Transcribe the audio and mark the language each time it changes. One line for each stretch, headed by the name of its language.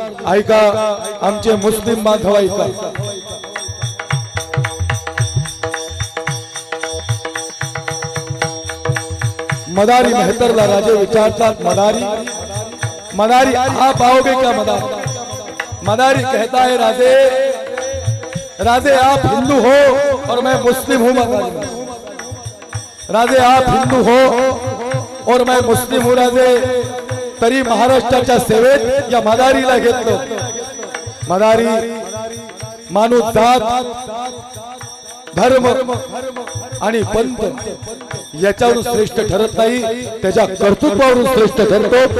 Marathi: ऐका आमचे मुस्लिम बांधव ऐका, मदारी मेहतरला राजे विचारतात,
Hindi: मदारी आप आओगे क्या? मदारी कहता है, राजे आप हिंदू हो और मैं मुस्लिम हूं। राजे आप हिंदू हो और मैं मुस्लिम हूं। राजे
Marathi: तरी महाराष्ट्राच्या सेवेत या मदारीला घेतलं. मदारी माणूस, जात, धर्म आणि पंथ याच्यावरून श्रेष्ठ ठरत नाही, त्याच्या कर्तृत्वावरून श्रेष्ठ ठरतो.